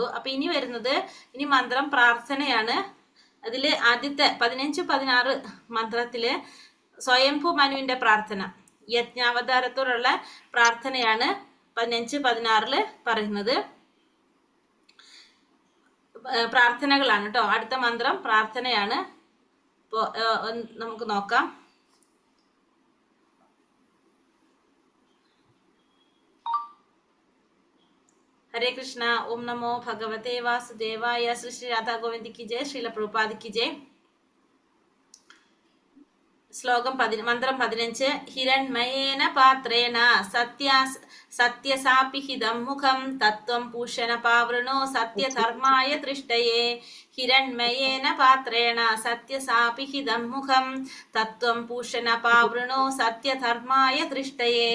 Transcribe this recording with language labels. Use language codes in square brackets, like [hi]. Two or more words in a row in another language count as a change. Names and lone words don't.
[ml] അപ്പൊ ഇനി വരുന്നത് മന്ത്രം പ്രാർത്ഥനയാണ്. അതില് ആദ്യത്തെ 15, 16 മന്ത്രത്തില് സ്വയംഭൂ മനുവിന്റെ പ്രാർത്ഥന, യജ്ഞാവതാരത്തോടുള്ള പ്രാർത്ഥനയാണ് 15, 16 പറയുന്നത്. പ്രാർത്ഥനകളാണ് കേട്ടോ. അടുത്ത മന്ത്രം പ്രാർത്ഥനയാണ്. ഇപ്പോ നമുക്ക് നോക്കാം. [hi] हरे कृष्णा. [sa] ओम नमो भगवते वासुदेवाय. [hi] श्री श्री राधा गोविंद की जय. श्रील प्रभुपाद की जय. [ml] ശ്ലോകം മന്ത്രം 15. [sa] ഹിരൺമയേന പാത്രേണ സത്യസാപിഹിതം മുഖം തത്വം പൂഷണ പാവൃണോ സത്യധർമായ തൃഷ്ടയേ. ഹിരൺമയേന പാത്രേണ സത്യസാപിഹിതം മുഖം തത്വം പൂഷണ പാവൃണോ സത്യധർമായ തൃഷ്ടയേ.